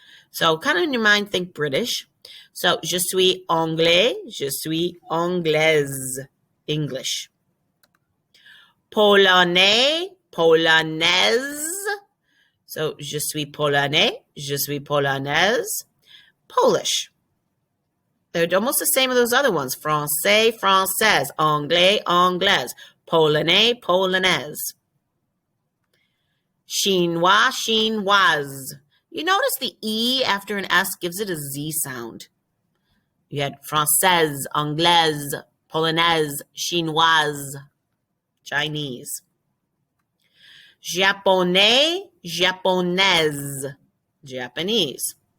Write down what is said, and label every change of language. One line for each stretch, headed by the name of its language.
English: So kind of in your mind, think British.
French: So, je suis anglais, je suis anglaise, English. Polonais, polonaise. So, je suis polonais, je suis polonaise, Polish.
English: They're almost the same as those other ones.
French: Français, française, anglais, anglaise, polonais, polonaise. Chinois, chinoise.
English: You notice the E after an S gives it a Z sound. You had
French: française, anglaise, polonaise, chinoise, Chinese. Japonais, japonaise, Japanese.